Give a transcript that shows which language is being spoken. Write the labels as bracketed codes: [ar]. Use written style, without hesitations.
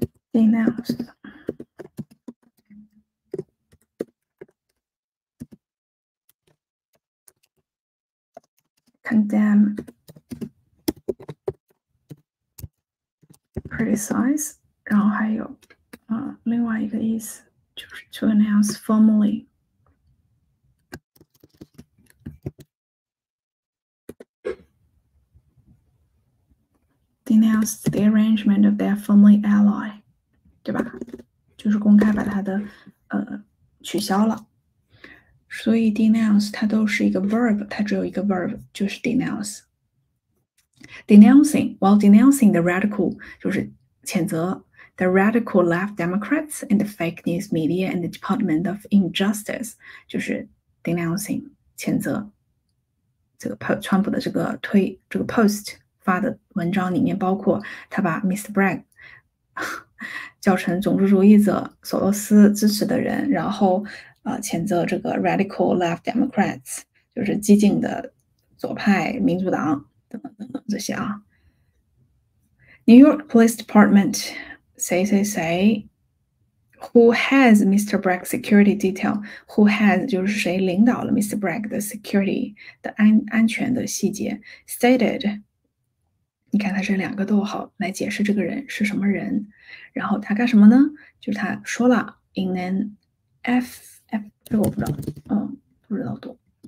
[zh] denounce condemn criticize， 然后还有另外一个意思就是 [en] to announce formally。 Denounce the arrangement of their family ally， 对吧？ [zh] 就是公开把它的取消了。所以 denounce 它都是一个 verb， 它只有一个 verb， 就是 denounce。 [en] While denouncing the radical [zh] 就是谴责 [en] the radical left Democrats and the fake news media and the Department of Injustice， [zh] 就是 denouncing 谴责这个川普的这个post 发的文章里面包括他把 Mr. Bragg 叫成种族主义者、索罗斯支持的人，然后谴责这个 [en] radical left Democrats， [zh] 就是激进的左派民主党等等等等这些啊。 [en] New York Police Department say who has Mr. Bragg security detail? Who has [zh] 就是谁领导了 [en] Mr. [zh] Bragg 的 security 的安全的细节 stated。你看，它是两个逗号来解释这个人是什么人，然后他干什么呢？就是他说了 in an这个我不知道，不知道读